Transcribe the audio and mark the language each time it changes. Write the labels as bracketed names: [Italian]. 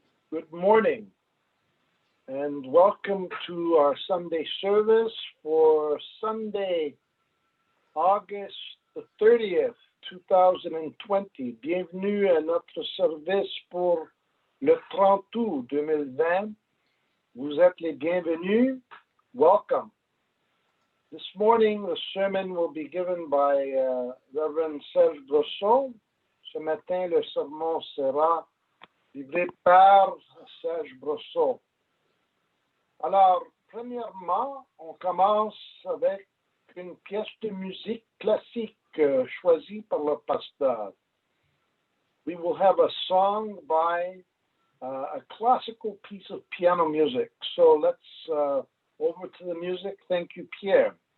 [English] Good morning and welcome to our Sunday service for Sunday, August the 30th, 2020. [French] Bienvenue à notre service pour le 30 août 2020. Vous êtes les bienvenus. [English] Welcome. This morning, the sermon will be given by Reverend Serge Brosseau. [French] Ce matin, le sermon sera livré par Serge Brosseau. Alors, premièrement, on commence avec une pièce de musique classique choisie par le pasteur. [English] We will have a song by a classical piece of piano music. So let's over to the music. Thank you, Pierre.